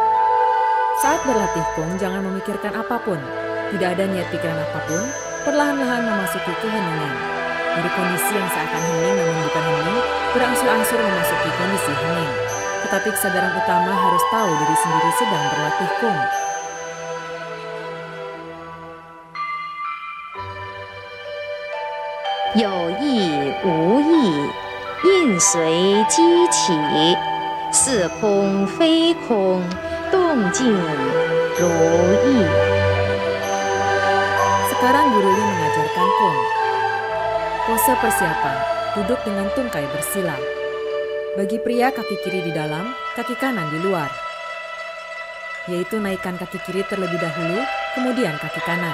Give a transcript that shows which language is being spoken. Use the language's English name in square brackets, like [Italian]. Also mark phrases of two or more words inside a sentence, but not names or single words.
[Indonesian] Saat berlatih Kung, jangan memikirkan apapun. Tidak ada niat pikiran apapun, perlahan-lahan memasuki keheningan. Dari kondisi yang seakan hening namun bukan hening, berangsur-angsur memasuki kondisi hening. Tetapi kesadaran utama harus tahu diri sendiri sedang berlatih Kung. [Chinese] 有意无意，应随机起，似空非空，动静如意。 [Indonesian] Sekarang Guru Li mengajarkan Kung. Pose persiapan, duduk dengan tungkai bersila. Bagi pria, kaki kiri di dalam, kaki kanan di luar. Yaitu naikkan kaki kiri terlebih dahulu, kemudian kaki kanan.